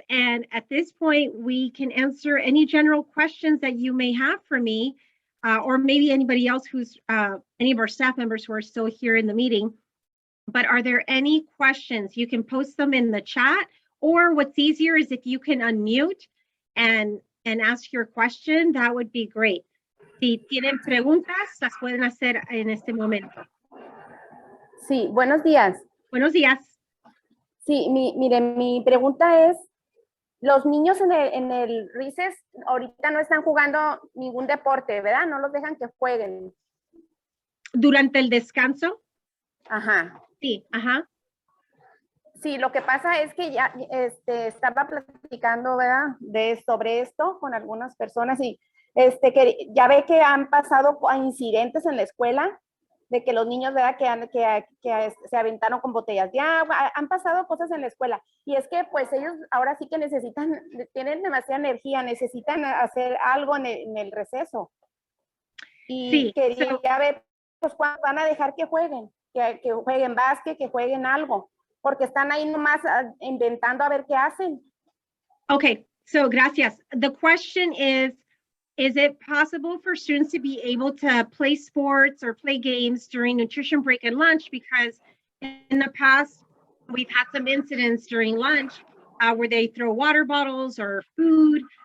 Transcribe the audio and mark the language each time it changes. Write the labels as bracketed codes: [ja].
[en] And at this point, we can answer any general questions that you may have for me, or maybe anybody else who's, any of our staff members who are still here in the meeting. But are there any questions? You can post them in the chat, or what's easier is if you can unmute and ask your question, that would be great. [es] Si tienen preguntas, las pueden hacer en este momento. Sí, buenos días. Buenos días. Sí, mire, mi pregunta es, los niños en el recess ahorita no están jugando ningún deporte, ¿verdad? No los dejan que jueguen. ¿Durante el descanso? Ajá. Sí, ajá. Sí, lo que pasa es que ya estaba platicando, ¿verdad? Sobre esto con algunas personas y que ya ve que han pasado incidentes en la escuela de que los niños, ¿verdad? Que se aventaron con botellas de agua, han pasado cosas en la escuela y es que pues ellos ahora sí que tienen demasiada energía, necesitan hacer algo en el receso y sí, quería ver pues cuándo van a dejar que jueguen básquet, que jueguen algo. Porque están ahí nomás inventando a ver qué hacen. [en] Okay, so gracias. The question is, is it possible for students to be able to play sports or play games during nutrition break and lunch? Because in the past, we've had some incidents during lunch where they throw water bottles or food.